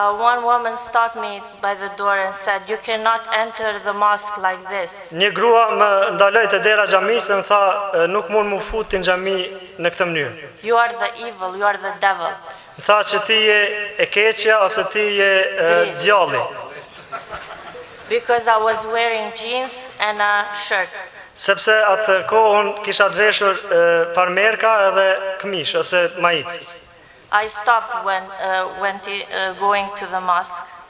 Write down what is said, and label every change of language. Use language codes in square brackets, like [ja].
[en] one woman stopped me by the door and said, "You cannot enter the mosque like this." [sq] një grua më ndaloi te dera e xhamisë dhe më tha nuk mund më futi në xhami në këtë mënyrë. [en] You are the evil, you are the devil. [sq] Më tha që ti je e keqja ose ti je djalli. [en] Because I was wearing jeans and a shirt. [sq] Sepse atë kohën kisha të veshur farmerka edhe këmish ose majici. [en] I stopped when going to the mosque.